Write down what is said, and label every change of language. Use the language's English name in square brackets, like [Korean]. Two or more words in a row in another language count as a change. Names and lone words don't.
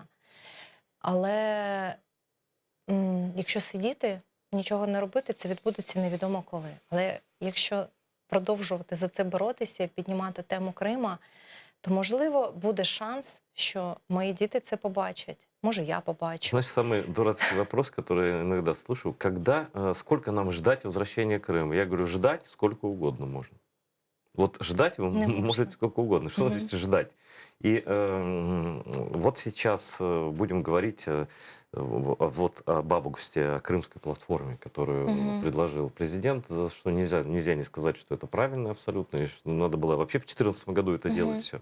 [Ukrainian] Але якщо сидіти, нічого не робити, це відбудеться невідомо коли. Але якщо продовжувати за це боротися, піднімати тему Крима, то, можливо, буде шанс, що мої діти це побачать. Може, я побачу. [Russian] Знаешь, самый дурацкий вопрос, который я иногда слышу, сколько нам ждать возвращения Крыма? Я говорю, ждать сколько угодно можно. Вот ждать вы можете сколько угодно. Что значит ждать? И вот сейчас будем говорить об августе, о крымской платформе, которую предложил президент, за что нельзя не сказать, что это правильно абсолютно, и что надо было вообще в 2014 году это делать все.